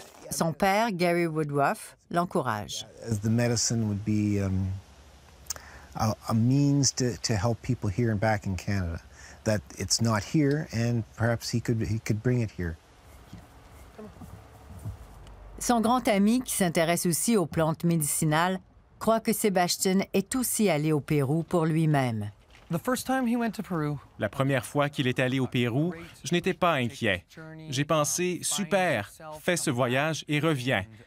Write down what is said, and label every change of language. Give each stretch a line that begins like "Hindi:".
French: Son père, Gary Woodruff, l'encourage.
English: The medicine would be a means to help people here and back in Canada. That it's not here, and perhaps he could bring it here.
French: Son grand ami, qui s'intéresse aussi aux plantes médicinales, croit que Sébastien est aussi allé au Pérou pour lui-même. La première fois qu'il est allé au Pérou, je n'étais pas inquiet. J'ai pensé, super, fais ce voyage et reviens.